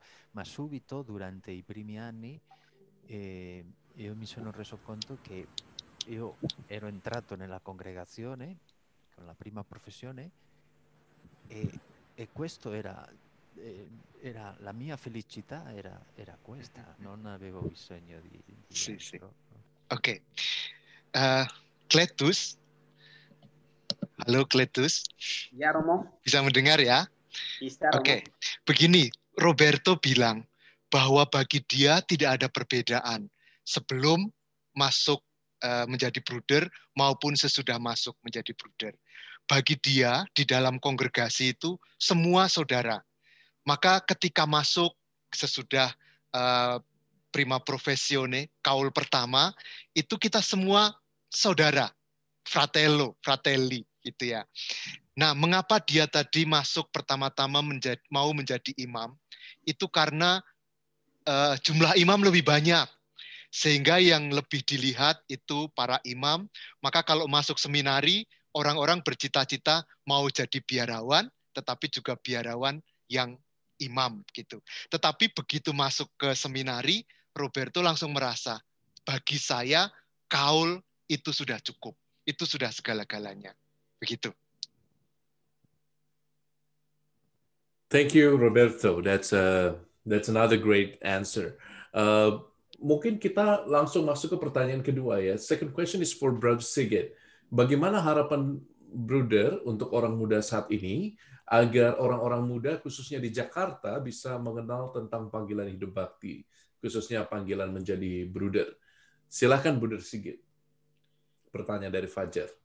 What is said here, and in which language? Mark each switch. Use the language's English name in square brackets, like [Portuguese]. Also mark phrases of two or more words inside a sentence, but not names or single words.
[Italian] Ma subito, durante i primi anni, io mi sono reso conto che io ero entrato nella congregazione con la prima professione e questo era la mia felicità, era questa, non avevo bisogno di Sì, altro. sì. No? [Indonesian] Oke. Kletus. Halo Kletus. Ya, Romo. Bisa mendengar ya? Bisa, Romo. Oke. Begini, Roberto bilang bahwa bagi dia tidak ada perbedaan sebelum masuk menjadi bruder maupun sesudah masuk menjadi bruder. Bagi dia di dalam kongregasi itu semua saudara. Maka ketika masuk sesudah [Italian] prima professione, [Indonesian] kaul pertama, itu kita semua saudara, [Italian] fratello, fratelli, [Indonesian] gitu ya. Nah, mengapa dia tadi masuk pertama-tama mau menjadi imam? Itu karena jumlah imam lebih banyak. Sehingga yang lebih dilihat itu para imam. Maka kalau masuk seminari, orang-orang bercita-cita mau jadi biarawan, tetapi juga biarawan yang imam gitu. Tetapi begitu masuk ke seminari, Roberto langsung merasa, bagi saya kaul itu sudah cukup. Itu sudah segala-galanya. Begitu. [English] Thank you, Roberto. That's another great answer. [Indonesian] Mungkin kita langsung masuk ke pertanyaan kedua ya. [English] Second question is for Brother Sigit. [Indonesian] Bagaimana harapan Bruder untuk orang muda saat ini agar orang-orang muda khususnya di Jakarta bisa mengenal tentang panggilan hidup bakti, khususnya panggilan menjadi Bruder. Silakan Bruder Sigit. Pertanyaan dari Fajar.